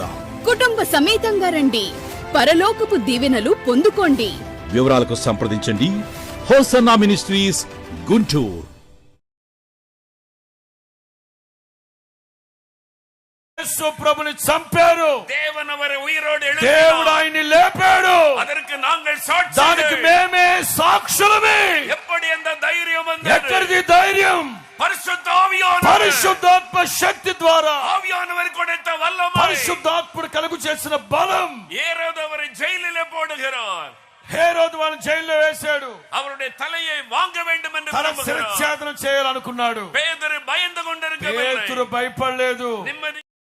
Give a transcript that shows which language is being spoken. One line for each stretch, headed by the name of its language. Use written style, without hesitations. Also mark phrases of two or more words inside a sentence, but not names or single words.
Telugu: కుటుంబ సమేతంగా రండి, పరలోకపు దీవెనలు పొందుకోండి. వివరాలకు సంప్రదించండి. హోసన్నా మినిస్ట్రీస్, గుంటూరు. యేసు ప్రభుని చంపారు,
Tamil: தேவன் அவரை உயிரோடு
Telugu: దేవుడు ఆయన్ని లేపాడు.
Tamil: அதற்கு நாங்கள் சாட்சி.
Telugu: దానికి మేమే సాక్షులమే.
Tamil: எப்படி அந்த தைரியம் வந்தது?
Telugu: ఎక్కడిది ధైర్యం? పరిశుద్ధ ఆవియానవర్, పరిశుద్ధాత్మ శక్తి ద్వారా,
Tamil: ஆவியானவர் கொடுத்த வல்லமை,
Telugu: పరిశుద్ధాత్ముడు కలుగు చేసిన బలం.
Tamil: ஏரோது அவரை ஜெயிலிலே போடுகிறார்.
Telugu: హేరోదు వారిని జైల్లో వేశాడు.
Tamil: அவருடைய தலையை வாங்க வேண்டும் என்று
Telugu: తన
Tamil: விரும்புகிறார்.
Telugu: శిరఛేదనం చేయాలనుకున్నాడు.
Tamil: பேதுரு பயந்து கொண்டிருக்கவில்லை.
Telugu: పేతురు భయపడలేదు.
Tamil: நிம்மதி